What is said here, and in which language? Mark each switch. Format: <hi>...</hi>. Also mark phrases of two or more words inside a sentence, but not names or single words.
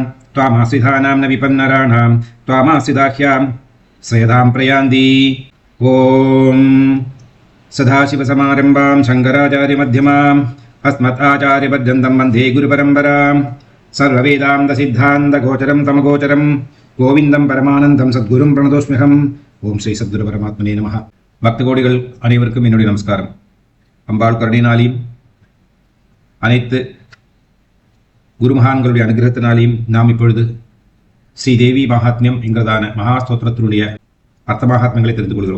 <sa>त्वामाश्रितानां न विपन्नराणां त्वामाश्रिताह्यां श्रेयदां प्रयान्ति. ॐ सदाशिवसमारम्भां शङ्कराचार्यमध्यमाम् अस्मदाचार्यपर्यन्तं वन्दे गुरुपरम्परां. सर्ववेदान्तसिद्धान्तगोचरं तमगोचरं गोविन्दं परमानन्दं सद्गुरुं प्रणतोऽस्म्यहम्. ॐ श्री सद्गुरु परमात्मने नमः.</sa> <ta>பக்த கோடிகள் அனைவருக்கும் என்னுடைய நமஸ்காரம். அம்பாள் கருணையினாலையும் அனைத்து குருமகான்களுடைய அனுகிரகத்தினாலையும் நாம் இப்பொழுது ஸ்ரீதேவி மகாத்மியம் என்கிறதான மகாஸ்தோத்திரத்தினுடைய அர்த்த மகாத்மியங்களை தெரிந்து கொள்கிறோம்.</ta>